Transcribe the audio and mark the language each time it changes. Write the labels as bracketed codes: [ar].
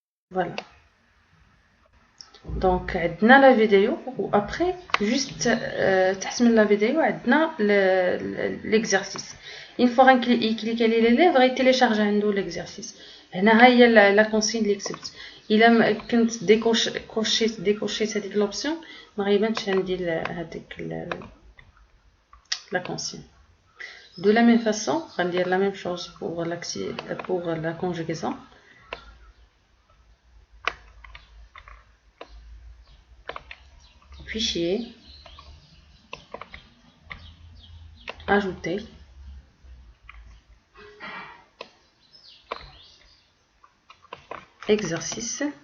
[fr] Voilà. Donc, on a la vidéo ou après, juste [ar] تحت [fr] la vidéo, on a l'exercice. Une fois qu'il clique sur l'élève, il télécharge l'exercice. [ar] هنا هي la consigne اللي كتبت. إلا كنت décocher هذيك l'option, ما غيبانش عندي هذيك la consigne. [fr] De la même façon, on va dire la même chose pour la conjugaison. Fichier, ajouter, exercice.